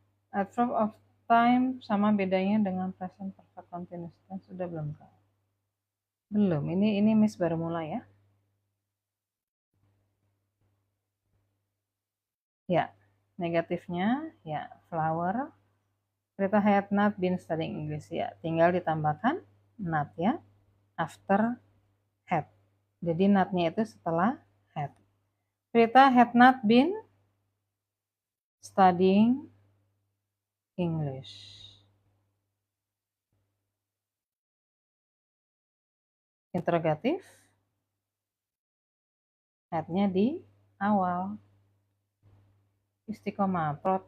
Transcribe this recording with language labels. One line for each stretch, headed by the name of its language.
Indonesian: Adverb of time sama bedanya dengan present perfect continuous tense. Sudah belum kak? Belum. Ini Miss baru mulai ya. Ya, negatifnya ya flower.
English: Prita had not been studying English ya.
Indonesian: Tinggal ditambahkan not ya.
English: After had.
Indonesian: Jadi not-nya itu setelah had.
English: Prita had not been studying English.
Indonesian: Interrogatif. Had-nya di awal. Istiqomah.